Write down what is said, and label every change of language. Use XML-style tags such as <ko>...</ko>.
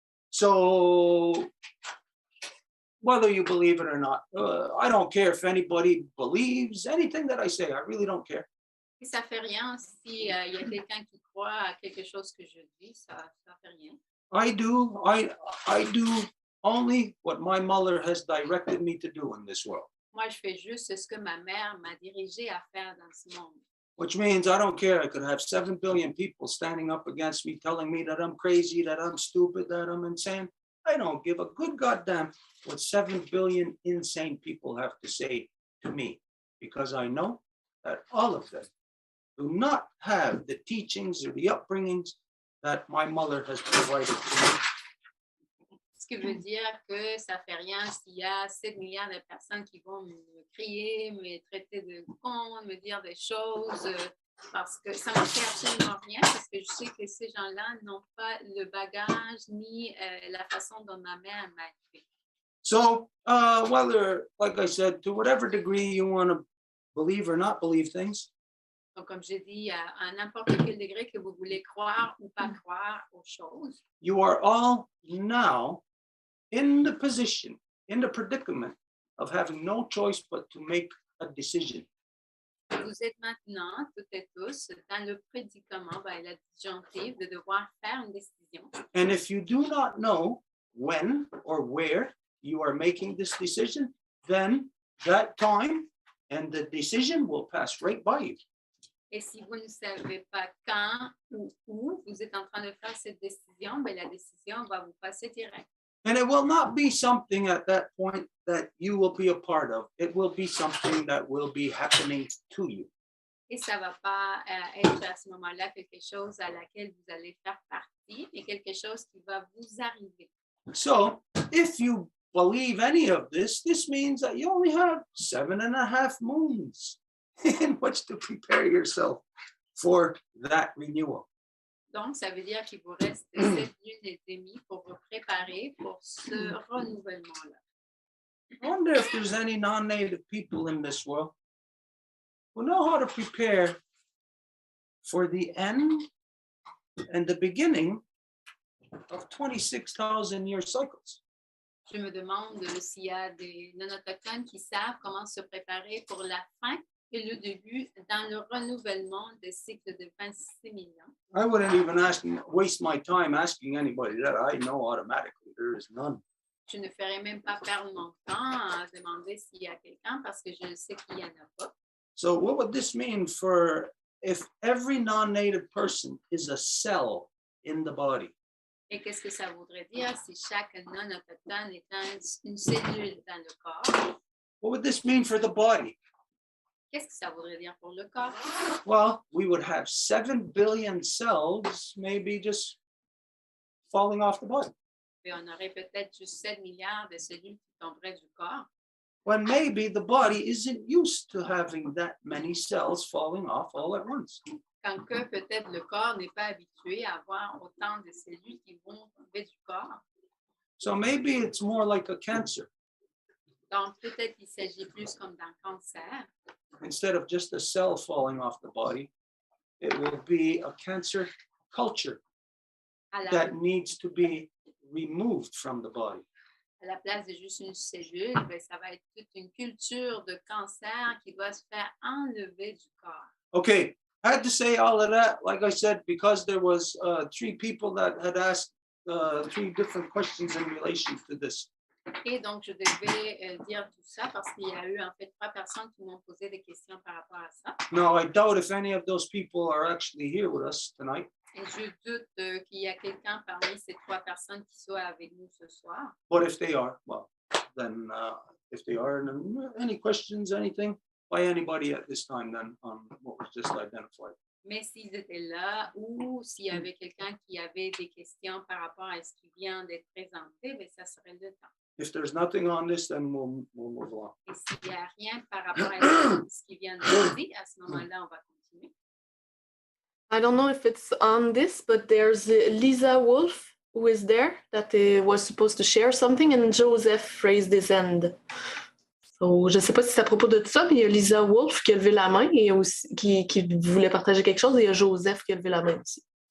<en>So, whether you believe it or not, I don't care if anybody believes anything that I say. I really don't care.</en> <fr>Et ça fait rien si y a quelqu'un qui croit à quelque chose que je dis, ça fait rien.</fr> <en>I do only what my mother has directed me to do in this world,</en> <fr>Moi, je fais juste ce que ma mère m'a dirigé à faire dans ce monde.</fr> <en>which means I don't care. I could have 7 billion people standing up against me, telling me that I'm crazy, that I'm stupid, that I'm insane. I don't give a good goddamn what 7 billion insane people have to say to me, because I know that all of them do not have the teachings or the upbringings that my mother has provided to me.</en> <fr>Ce qui veut dire que ça fait rien s'il y a 7 milliards de personnes qui vont me crier, me traiter de con, me dire des choses, parce que ça ne me fait absolument rien, parce que je sais que ces gens-là n'ont pas le bagage ni la façon dont ma mère m'a élevé.</fr> <en>So, whether, like I said, to whatever degree you want to believe or not believe things,</en> <fr>Donc, comme j'ai dit, à n'importe quel degré que vous voulez croire ou pas croire aux choses,</fr> <en>you are all now in the position, in the predicament of having no choice but to make a decision.</en> <fr>vous êtes maintenant, toutes et tous, dans le prédicament, la disjonctive de devoir faire une décision.</fr> <en>And if you do not know when or where you are making this decision, then that time and the decision will pass right by you.</en> <fr>Et si vous ne savez pas quand ou où vous êtes en train de faire cette décision, ben la décision va vous passer direct.</fr> <en>And it will not be something at that point that you will be a part of. It will be something that will be happening to you.</en> <fr>Et ça ne va pas être à ce moment-là quelque chose à laquelle vous allez faire partie, mais quelque chose qui va vous arriver.</fr> <en>So if you believe any of this, this means that you only have 7.5 moons in which to prepare yourself for that renewal.</en> <fr>Donc, ça veut dire qu'il vous reste 7 lunes et demie pour vous préparer pour ce renouvellement-là.</fr> <en>I wonder if there's any non-native people in this world who know how to prepare for the end and the beginning of 26,000-year cycles.</en> <fr>Je me demande s'il y a des non-autochtones qui savent comment se préparer pour la fin et le début dans le renouvellement des cycles de 26 millions.</fr> <en>I wouldn't even waste my time asking anybody that. I know automatically there is none.</en> <fr>Je ne ferai même pas perdre mon temps à demander s'il y a quelqu'un parce que je sais qu'il n'y en a pas.</fr> <en>So what would this mean for if every non-native person is a cell in the body?</en> <fr>Et qu'est-ce que ça voudrait dire si chaque non-autochtone est une cellule dans le corps?</fr> <en>What would this mean for the body?</en> <fr>Qu'est-ce que ça voudrait dire pour le corps?</fr> <en>Well, we would have 7 billion cells maybe just falling off the body.</en> <fr>Et on aurait peut-être juste 7 milliards de cellules qui tomberaient du corps.</fr> <en>When maybe the body isn't used to having that many cells falling off all at once.</en> <fr>Quand que peut-être le corps n'est pas habitué à avoir autant de cellules qui vont tomber du corps.</fr> <en>So maybe it's more like a cancer.</en> <fr>Donc peut-être qu'il s'agit plus comme d'un cancer.</fr> <en>Instead of just a cell falling off the body, it will be a cancer culture that needs to be removed from the body.</en> <fr>À la place de juste une cellule, ben, ça va être toute une culture de cancer qui doit se faire enlever du corps.</fr> <en>Okay, I had to say all of that, like I said, because there was 3 people that had asked 3 different questions in relation to this.</en> <fr>Et donc, je devais dire tout ça parce qu'il y a eu en fait 3 personnes qui m'ont posé des questions par rapport à ça.</fr> <en>Now, I doubt if any of those people are actually here with us tonight.</en> <fr>Et je doute qu'il y a quelqu'un parmi ces 3 personnes qui soit avec nous ce soir.</fr> <en>But if they are, well, then if they are, any questions, anything by anybody at this time, then on what was just identified.</en> <fr>Mais s'ils étaient là ou s'il y avait quelqu'un qui avait des questions par rapport à ce qui vient d'être présenté, ben, ça serait le temps.</fr> <en>If there's nothing on this, then we'll move on.</en> <fr>Et s'il n'y a rien par rapport à ce qui vient d'être dit, à ce moment-là, on va continuer.</fr> <en>I don't know if it's on this, but there's Lisa Wolf who is there that was supposed to share something, and Joseph raised his hand.</en> <fr>So, je ne sais pas si c'est à propos de ça, mais il y a Lisa Wolf qui a levé la main et aussi, qui voulait partager quelque chose, et il y a Joseph qui a levé la main aussi.</fr>